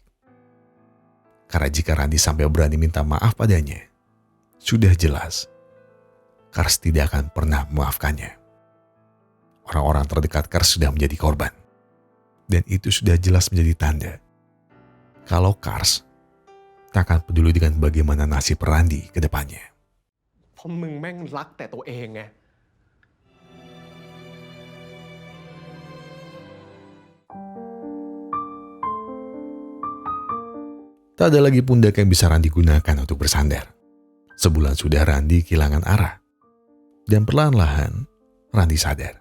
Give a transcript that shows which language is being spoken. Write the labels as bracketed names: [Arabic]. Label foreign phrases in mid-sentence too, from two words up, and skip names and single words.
[Indonesian] Karena jika Randi sampai berani minta maaf padanya, sudah jelas Kars tidak akan pernah memaafkannya. Orang-orang terdekat Kars sudah menjadi korban. Dan itu sudah jelas menjadi tanda kalau Kars tak akan peduli dengan bagaimana nasib Randi ke depannya. [Thai] เพราะมึงแม่งรักแต่ตัวเองไง [Indonesian] Tak ada lagi pundak yang bisa Randi gunakan untuk bersandar. Sebulan sudah Randi kehilangan arah. Dan perlahan-lahan Randi sadar.